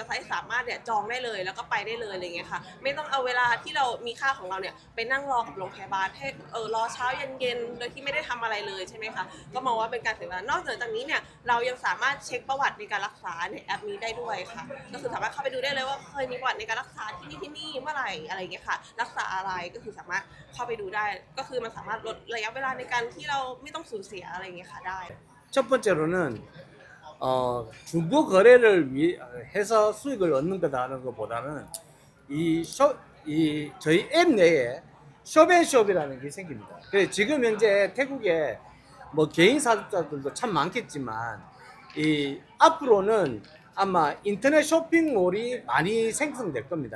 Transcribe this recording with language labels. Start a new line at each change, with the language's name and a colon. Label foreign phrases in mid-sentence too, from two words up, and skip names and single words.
Thai: สามารถเนี่ยจองได้เลยแล้วก็ไปได้เลยอะไรเงี้ยค่ะไม่ต้องเอาเวลาที่เรามีค่าของเราเนี่ยไปนั่งรอกับโรงพยาบาลให้รอเช้าเย็นๆโดยที่ไม่ได้ทำอะไรเลยใช่ไหมคะก็มองว่าเป็นการเสียเวลานอกจากนี้เนี่ยเรายังสามารถเช็คประวัติในการรักษาในแอปนี้ได้ด้วยค่ะก็คือสามารถเข้าไปดูได้เลยว่าเคยมีประวัติในการรักษาที่นี่เมื่อไหร่อะไรอย่างเงี้ยค่ะรักษาอะไรก็คือสามารถเข้าไปดูได้ก็คือมันสามารถลดระยะเวลาในการที่เราไม่ต้องสูญเสียอะไรอย่างเงี้ยค่ะได้
Korean: 첫 번째로는 중고 거래를 해서 수익을 얻는 거다는 것보다는 이 저희 앱 내에 숍앤숍이라는 게 생깁니다. 그래서 지금 현재 태국에 뭐 개인 사업자들도 참 많겠지만 이 앞으로는 아마 인터넷 쇼핑몰이 많이 생성될 겁니다.